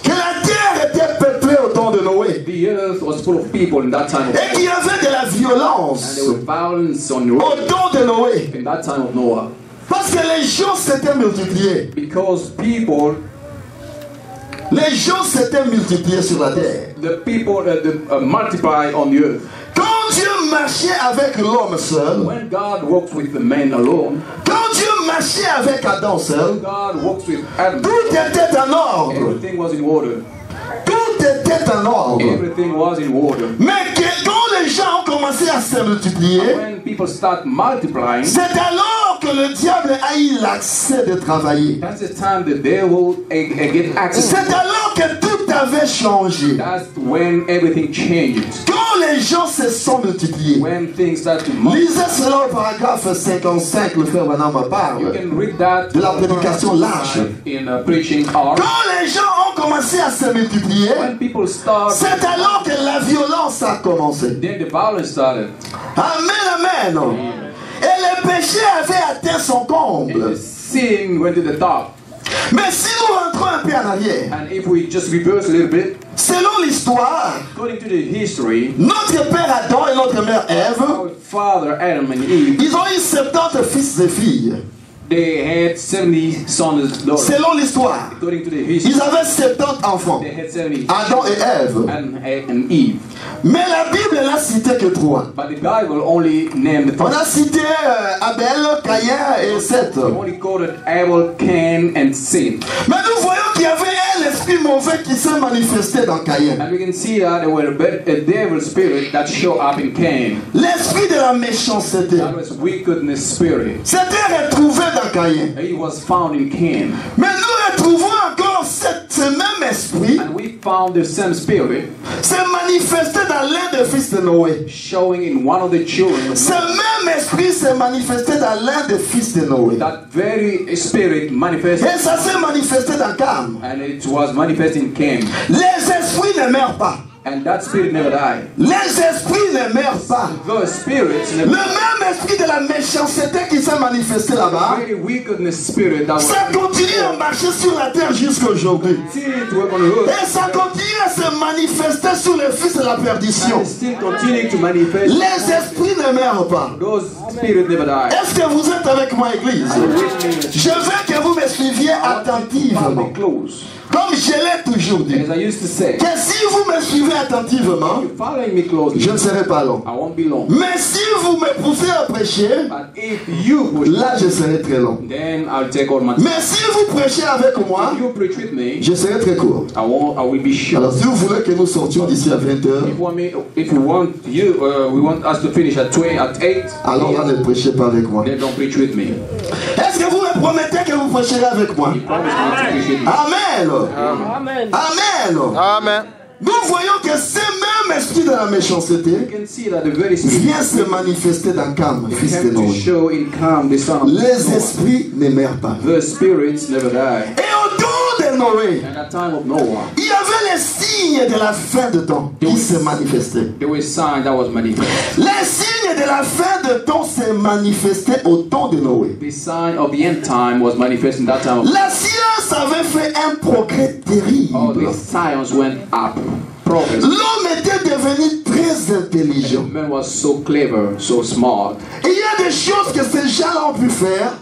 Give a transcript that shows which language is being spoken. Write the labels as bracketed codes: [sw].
[fr] que la terre était peuplée au temps de Noé. [en] the earth was full of people in that time of [fr] Et qu'il y avait de la [en] and [fr] violence [en] there was violence on the [fr] au [en] road [fr] temps de Noé. [en] in that time of Noah. [fr] Parce que les gens s'étaient multipliés. [en] Because people, [fr] Les gens s'étaient multipliés sur la terre. [en] the people multiply on the earth. [fr] Quand Dieu marchait avec l'homme seul, [en] When God walks with the man alone, [fr] quand Dieu marchait avec Adam seul, [en] God walks with Adam. [fr] tout était en ordre. [en] Everything was in order. [fr] Tout était en ordre. [en] Everything was in order. [fr] Mais quand les gens ont commencé à se multiplier, [en] When people start multiplying, [fr] c'est alors que le diable a eu l'accès de travailler. [en] that's the time the devil get access. [fr] C'est alors que tout avait changé. [en] That's when everything changes. [fr] Quand les gens se sont multipliés. [en] When things start to multiply. [fr] Lisez cela au paragraphe 55, le frère Vanama [en] You [fr] parle. [en] can read that [fr] De la prédication large. [en] in preaching art. [fr] Quand les gens ont commencé à se multiplier, [en] When people start, [fr] c'est alors que la violence a commencé. [en] then the violence started. [fr] Amen, amen. Et le péché avait atteint son [en] And [fr] comble. [en] the sin went to the top. [fr] Mais si nous rentrons un peu en arrière, [en] And if we just reverse a little bit, [fr] selon l'histoire, [en] according to the history, [fr] notre père Adam et notre mère Ève, [en] our father Adam and Eve, [fr] ils ont eu 70 fils et filles. [en] they had 70 sons and daughters. [fr] Selon l'histoire, [en] According to the history, [fr] ils avaient 70 enfants. [en] they had 70 [fr] Adam et Ève. [en] and Eve. [fr] Mais la Bible n'a cité que 3. [en] But the Bible only named the [fr] On a cité Abel, Caïn et Seth. [en] only quoted Abel, Cain, and Sin. [fr] Mais nous voyons qu'il y avait un esprit mauvais qui s'est manifesté dans Caïn. [en] And we can see that there were a devil spirit that showed up in Cain. [fr] L'esprit de la méchanceté [en] That was wickedness spirit. [fr] s'était retrouvé dans Caïn. [en] It was found in Cain. [fr] Mais nous retrouvons encore ce même esprit [en] And we found the same spirit [fr] s'est manifesté dans l'un des fils de Noé. [en] showing in one of the children of [fr] Ce [en] Noah. [fr] même esprit s'est manifesté dans l'un des fils de Noé. [en] That very spirit manifested, [fr] Et ça s'est manifesté dans Cam. [en] and it was manifest in Cain. [fr] Les esprits ne meurent pas. [en] And that spirit never died. [fr] Les esprits ne meurent pas. [en] The spirits [fr] Le [en] never [fr] même esprit de la méchanceté qui s'est manifesté là-bas, [en] very wickedness spirit that was [fr] ça continue à marcher sur la terre jusqu'à aujourd'hui. [en] continuing to work on the earth. [fr] Et ça continue à se manifester sur les fils de la perdition. [en] And still continuing to manifest. [fr] Les esprits ne meurent pas. [en] Those spirits never die. [fr] Est-ce que vous êtes avec moi, Église? Je veux que vous me suiviez [en] Follow [fr] attentivement. [en] me close. [fr] Comme je l'ai toujours dit. [en] As I used to say, [fr] Que si vous me suivez attentivement, [en] if you're following me closely, [fr] je ne serai pas long. [en] I won't be long. [fr] Mais si vous me poussez à prêcher, [en] But if you push, [fr] là je serai très long. [en] then I'll take all my time. [fr] Mais si vous prêchez avec moi, [en] If you preach with me, [fr] je serai très court. [en] I will be sure. [fr] Alors si vous voulez que nous sortions d'ici à 20h, [en] If we want us to finish at 8, [fr] alors là ne prêchez pas avec moi. [en] then don't preach with me. [fr] Est-ce que vous me promettez que vous prêcherez avec moi? [en] You promise me to preach with me. [fr] Amen. [en] Amen. [fr] Amen. [en] Amen. [fr] Nous voyons que ce même esprit de la [en] You [fr] méchanceté [en] can see that the very spirit [fr] vient se manifester dans Cam, fils de [en] came to [fr] Noé. [en] show in Cam, the son of [fr] Les [en] Noah. [fr] esprits ne meurent pas. [en] The spirits never die. [fr] Et au temps de Noé, [en] And at the time of Noah, [fr] il y avait les signes de la fin de temps qui se manifestaient. [en] there was a sign that was manifest. [fr] Les signes de la fin de temps se manifestaient au temps de Noé. [en] The sign of the end time was manifest in that time of [fr] La science avait fait un progrès [en] all [fr] terrible. [en] the science went up. Progress. [fr] L'homme était devenu intelligent. [en] The man was so clever, so smart. [fr] Et il y a des choses que ces gens-là ont pu faire.